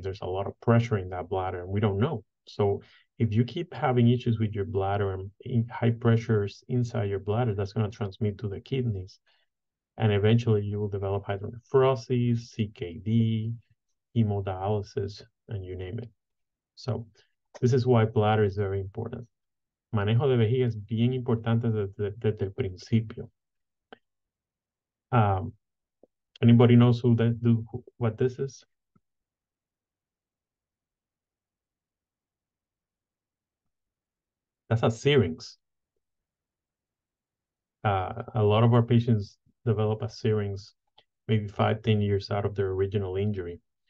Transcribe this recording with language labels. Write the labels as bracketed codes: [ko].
[en] There's a lot of pressure in that bladder, and we don't know. So if you keep having issues with your bladder and high pressures inside your bladder, that's going to transmit to the kidneys. And eventually you will develop hydronephrosis, CKD, hemodialysis, and you name it. So this is why bladder is very important. [es] Manejo de vejiga es bien importante desde el principio. [en] Anybody knows what this is? That's a syrinx. A lot of our patients develop a syrinx maybe 5-10 years out of their original injury.